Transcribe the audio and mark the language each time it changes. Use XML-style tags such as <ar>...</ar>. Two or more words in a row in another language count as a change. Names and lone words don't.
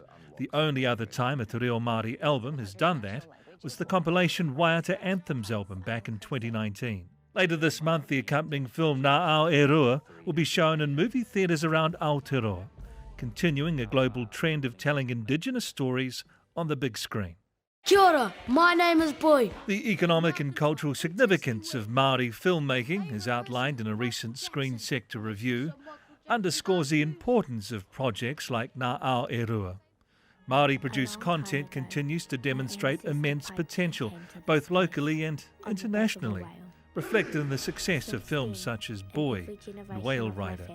<en>The only other time a Te Reo Māori album has done that was the compilation Waiata Anthems album back in 2019. Later this month, the accompanying film Ngā Ao E Rua will be shown in movie theatres around Aotearoa, continuing a global trend of telling Indigenous stories on the big screen.</en> <mi>Kia ora,</mi> <en>my name is Boy. The economic and cultural significance of Māori filmmaking, as outlined in a recent Screen Sector review, underscores the importance of projects like Ngā Ao E Rua. Māori-produced content continues to demonstrate immense potential, both locally and internationally, reflected in the success of films such as Boy and Whale Rider.</en>